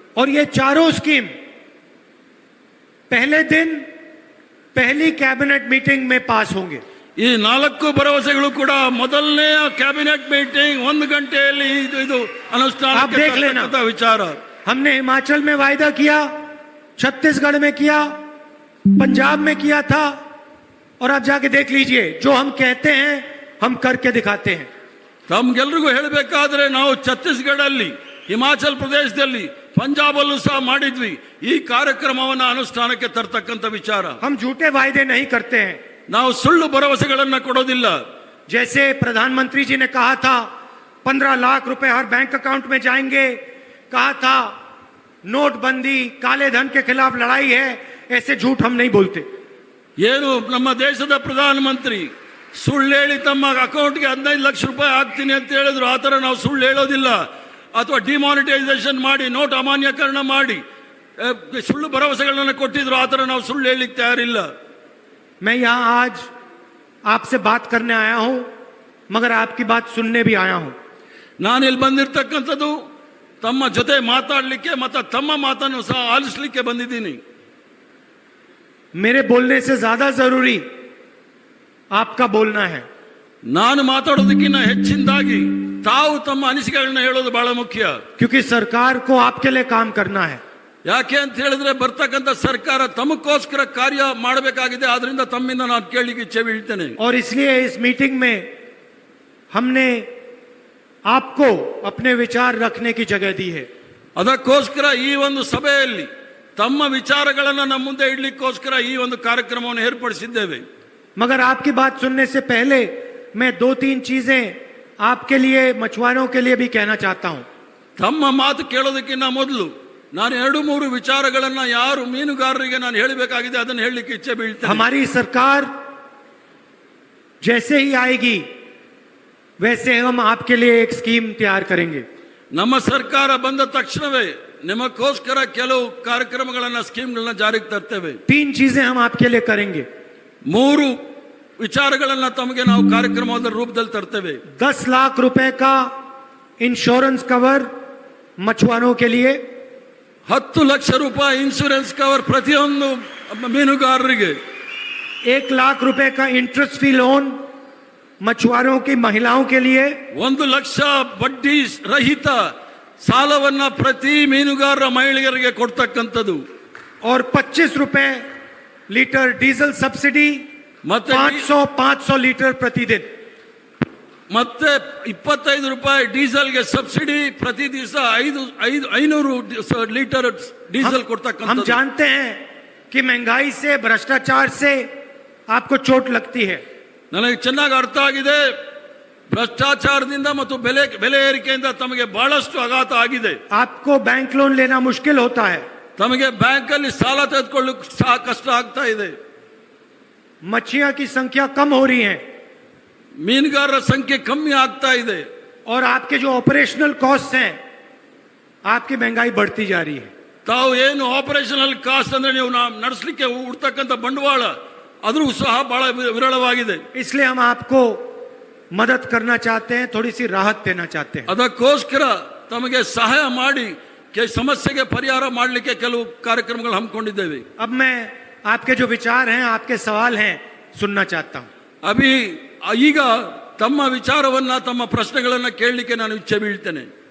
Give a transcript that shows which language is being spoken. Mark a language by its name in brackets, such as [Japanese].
[Hindi] और ये चारों स्कीम पहले दिन पहली कैबिनेट मीटिंग में पास होंगे. [Kannada] ಈ 4 ಭರವಸೆಗಳು ಕೂಡ ಮೊದಲನೇ ಕ್ಯಾಬಿನೆಟ್ ಮೀಟಿಂಗ್ 1 ಗಂಟೆಯಲ್ಲಿ ಇದು ಅನುಷ್ಠಾನಕ್ಕೆ ತರ್ತಕ್ಕಂಥ ವಿಚಾರ. [Hindi] हमने हिमाचल में वायदा किया, छत्तीसगढ़ में किया, पंजाब में किया था, और आप जाके देख लीजिए, जो हम कहते हैं हम करके दिखाते हैं. [Kannada] ತಮ್ಗೆಲ್ರಿಗೂ ಹೇಳಬೇಕಾದ್ರೆ ನಾವು ಛತ್ತೀಸ್ಗಢಲ್ಲಿ, ಹಿಮಾಚಲ್ ಪ್ರದೇಶದಲ್ಲಿ, ಪಂಜಾಬಲ್ಲೂ ಸಹ ಮಾಡಿದ್ವಿ ಈ ಕಾರ್ಯಕ್ರಮವನ್ನು ಅನುಷ್ಠಾನಕ್ಕೆ ತರ್ತಕ್ಕಂಥ ವಿಚಾರ. [Hindi] हम झूठे वायदे नहीं करते हैं. [Kannada] ನಾವು ಸುಳ್ಳು ಭರವಸೆಗಳನ್ನ ಕೊಡೋದಿಲ್ಲ. [Hindi] जैसे प्रधानमंत्री जी ने कहा था 15 लाख रुपए हर बैंक अकाउंट में जाएंगे, कहा था नोटबंदी काले धन के खिलाफ लड़ाई है, ऐसे झूठ हम नहीं बोलते। [Kannada] ಏನು ನಮ್ಮ ದೇಶದ ಪ್ರಧಾನಮಂತ್ರಿ ಸುಳ್ಳು ಹೇಳಿ ತಮ್ಮ ಅಕೌಂಟ್ಗೆ 15 ಲಕ್ಷ ರೂಪಾಯಿ ಹಾಕ್ತೀನಿ ಅಂತ ಹೇಳಿದ್ರು. ಆ ಥರ ನಾವು ಸುಳ್ಳು ಹೇಳೋದಿಲ್ಲ. ಅಥವಾ ಡಿಮಾನಿಟೈಸೇಷನ್ ಮಾಡಿ ನೋಟ್ ಅಮಾನ್ಯೀಕರಣ ಮಾಡಿ ಸುಳ್ಳು ಭರವಸೆಗಳನ್ನ ಕೊಟ್ಟಿದ್ರು. ಆ ಥರ ನಾವು ಸುಳ್ಳು ಹೇಳಲಿಕ್ಕೆ ತಯಾರಿಲ್ಲ. [Hindi] मैं यहाँ आज आपसे बात करने आया हूं, मगर आपकी बात सुनने भी आया हूं। [Kannada] ನಾನು ಇಲ್ಲಿ ಬಂದಿರತಕ್ಕಂಥದ್ದು ತಮ್ಮ ಜೊತೆ ಮಾತಾಡಲಿಕ್ಕೆ ಮತ್ತು ತಮ್ಮ ಮಾತನ್ನು ಸಹ ಆಲಿಸಲಿಕ್ಕೆ ಬಂದಿದ್ದೀನಿ. [Hindi] मेरे बोलने से ज्यादा जरूरी आपका बोलना है। [Kannada] ನಾನು ಮಾತಾಡೋದಕ್ಕಿಂತ ಹೆಚ್ಚಿನದಾಗಿ ತಾವು ತಮ್ಮ ಅನಿಸಿಕೆಗಳನ್ನ ಹೇಳೋದು ಬಹಳ ಮುಖ್ಯ. [Hindi] क्योंकि सरकार को आपके लिए काम करना है। [Kannada] ಯಾಕೆ ಅಂತ ಹೇಳಿದ್ರೆ ಬರ್ತಕ್ಕಂಥ ಸರ್ಕಾರ ತಮಗೋಸ್ಕರ ಕಾರ್ಯ ಮಾಡಬೇಕಾಗಿದೆ. ಆದ್ರಿಂದ ತಮ್ಮಿಂದ ನಾನು ಕೇಳಲಿಕ್ಕೆ ಇಚ್ಛೆ ಬೀಳ್ತೇನೆ. [Hindi] और इसलिए इस मीटिंग में हमने आपको अपने विचार रखने की जगह दी है। [Kannada] ಅದಕ್ಕೋಸ್ಕರ ಈ ಒಂದು ಸಭೆಯಲ್ಲಿ ತಮ್ಮ ವಿಚಾರಗಳನ್ನು ನಮ್ಮ ಮುಂದೆ ಇಡ್ಲಿಕ್ಕೋಸ್ಕರ ಈ ಒಂದು ಕಾರ್ಯಕ್ರಮವನ್ನು ಏರ್ಪಡಿಸಿದ್ದೇವೆ. [Hindi] मगर आपकी बात सुनने से पहले मैं 2-3 चीजें आपके लिए, मछुआरों के लिए भी कहना चाहता हूं। [Kannada] ತಮ್ಮ ಮಾತು ಕೇಳೋದಕ್ಕಿಂತ ಮೊದಲು ನಾನು 2-3 ವಿಚಾರಗಳನ್ನ ಯಾರು ಮೀನುಗಾರರಿಗೆ ನಾನು ಹೇಳಬೇಕಾಗಿದೆ ಅದನ್ನು ಹೇಳಲಿಕ್ಕೆ ಇಚ್ಛೆ ಬೀಳ್ತೇನೆ. [Hindi] हमारी सरकार जैसे ही आएगी वैसे हम आपके लिए एक स्कीम तैयार करेंगे। [Kannada] ನಮ್ಮ ಸರ್ಕಾರ ಬಂದ ತಕ್ಷಣವೇ ನಿಮಗೋಸ್ಕರ ಕೆಲವು ಕಾರ್ಯಕ್ರಮಗಳನ್ನ ಸ್ಕೀಮ್ಗಳನ್ನ ಜಾರಿಗೆ ತರ್ತೇವೆ. [Hindi] 3 चीजें हम आपके लिए करेंगे। [Kannada] 3 ವಿಚಾರಗಳನ್ನ ತಮಗೆ ನಾವು ಕಾರ್ಯಕ್ರಮದ ರೂಪದಲ್ಲಿ ತರ್ತೇವೆ. [Hindi] 10 लाख रुपए का इंश्योरेंस कवर मछुआरों के लिए, [Kannada] 10 ಲಕ್ಷ ರೂಪಾಯಿ ಇನ್ಶೂರೆನ್ಸ್ ಕವರ್ ಪ್ರತಿಯೊಂದು ಮೀನುಗಾರರಿಗೆ, [Hindi] 1 लाख रुपए का इंटरेस्ट फ्री लोन मछुआरों की महिलाओं के लिए, [Kannada] 1 ಲಕ್ಷ ಬಡ್ಡಿ ರಹಿತ ಸಾಲವನ್ನ ಪ್ರತಿ ಮೀನುಗಾರರ ಮಹಿಳೆಯರಿಗೆ ಕೊಡ್ತಕ್ಕಂಥದ್ದು, [Hindi] और 25 रुपए लीटर डीजल सब्सिडी, [Kannada] ಮತ್ತೆ [Hindi] 500 लीटर प्रतिदिन, [Kannada] ಮತ್ತೆ 25 ರೂಪಾಯಿ ಡೀಸೆಲ್ಗೆ ಸಬ್ಸಿಡಿ, ಪ್ರತಿ ದಿವಸ 500 ಲೀಟರ್ ಡೀಸೆಲ್ ಕೊಡ್ತಕ್ಕಂಥದ್ದು. [Hindi] हम जानते हैं कि महंगाई से, भ्रष्टाचार से आपको चोट लगती है। [Kannada] ನನಗೆ ಚೆನ್ನಾಗಿ ಅರ್ಥ ಆಗಿದೆ. ಭ್ರಷ್ಟಾಚಾರದಿಂದ ಮತ್ತು ಬೆಲೆ ಏರಿಕೆಯಿಂದ ತಮಗೆ ಬಹಳಷ್ಟು ಆಘಾತ ಆಗಿದೆ. [Hindi] आपको बैंक लोन लेना मुश्किल होता है, [Kannada] ತಮಗೆ ಬ್ಯಾಂಕ್ ಅಲ್ಲಿ ಸಾಲ ತೆಗೆದುಕೊಳ್ಳಕ್ಕೆ ಸಹ ಕಷ್ಟ ಆಗ್ತಾ ಇದೆ. [Hindi] मछलियां की संख्या कम हो रही है, [Kannada] ಮೀನುಗಾರರ ಸಂಖ್ಯೆ ಕಮ್ಮಿ ಆಗ್ತಾ ಇದೆ, [Hindi] और आपके जो ऑपरेशनल कॉस्ट हैं, आपकी महंगाई बढ़ती जा रही है। [Kannada] ತಾವು ಏನು ಆಪರೇಷನಲ್ ಕಾಸ್ಟ್ ಅಂದ್ರೆ ನೀವು ನಡೆಸಲಿಕ್ಕೆ ಉಡ್ತಕ್ಕಂಥ ಬಂಡವಾಳ ಅದು ಸಹ ಬಹಳ ವಿರಳವಾಗಿದೆ. [Hindi] इसलिए हम आपको मदद करना चाहते हैं, थोड़ी सी राहत देना चाहते हैं। [Kannada] ಅದಕ್ಕೋಸ್ಕರ ತಮಗೆ ಸಹಾಯ ಮಾಡಿ ಸಮಸ್ಯೆಗೆ ಪರಿಹಾರ ಮಾಡಲಿಕ್ಕೆ ಕೆಲವು ಕಾರ್ಯಕ್ರಮಗಳು ಹಮ್ಮಿಕೊಂಡಿದ್ದೇವೆ. [Hindi] अब मैं आपके जो विचार हैं, आपके सवाल हैं, सुनना चाहता हूं। [Kannada] ಈಗ ತಮ್ಮ ವಿಚಾರವನ್ನ, ತಮ್ಮ ಪ್ರಶ್ನೆಗಳನ್ನ ಕೇಳಲಿಕ್ಕೆ ನಾನು ಇಚ್ಛೆ ಬೀಳ್ತೇನೆ.